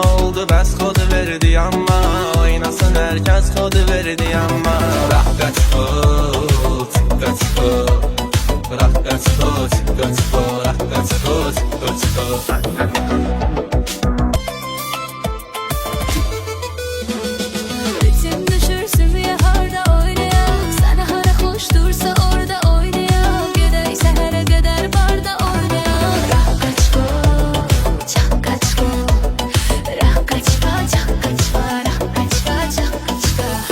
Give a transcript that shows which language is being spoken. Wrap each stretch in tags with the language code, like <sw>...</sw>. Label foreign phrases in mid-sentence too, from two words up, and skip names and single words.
<tr>oldu bes kodu verdi ama oynasın herkes kodu verdi ama bırak kaç kut kaç kut bırak kaç kut kaç kut bırak kaç kut kaç kut.</tr> <az>Ritim düşürsün bir harda oynayaq, sənə hara xoş dursa orada oynayaq. Gedək səhərə qədər barda oynayaq. Raqaçko, çaqaçko, raqaçka, çaqaçka, raqaçka, çaqaçka.</az>